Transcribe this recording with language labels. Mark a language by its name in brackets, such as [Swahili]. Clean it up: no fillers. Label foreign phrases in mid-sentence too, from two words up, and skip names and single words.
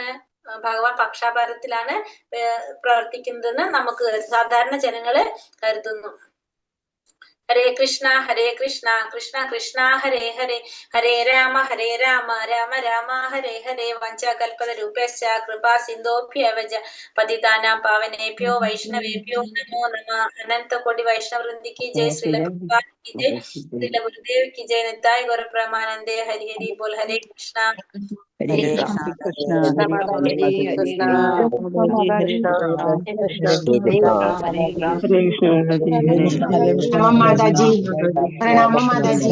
[Malayalam] ഭഗവാൻ പക്ഷപാതത്തിലാണ് പ്രവർത്തിക്കുന്നതെന്ന് നമുക്ക് സാധാരണ ജനങ്ങള് കരുതുന്നു. [Sanskrit] ഹരേ കൃഷ്ണ കൃഷ്ണ കൃഷ്ണ ഹരേ ഹരേ, ഹരേ രാമ രാമ രാമ ഹരേ ഹരേ. വഞ്ചകൽപതരൂപശ്ച കൃപാ സിന്ധോഭ്യവച പതിതാനാം പാവനേഭ്യോ വൈഷ്ണവേഭ്യോ നമോ നമഃ. അനന്ത കോടി വൈഷ്ണവ വൃന്ദി [Hindi] की जय, श्रील प्रभुपाद की जय, श्रील गुरुदेव की जय, निताय गौर प्रेमानंदे। हरि हरि बोल। [Sanskrit] हरे कृष्णा हरे कृष्ण [Hindi] प्रणाम माताजी, प्रणाम माताजी,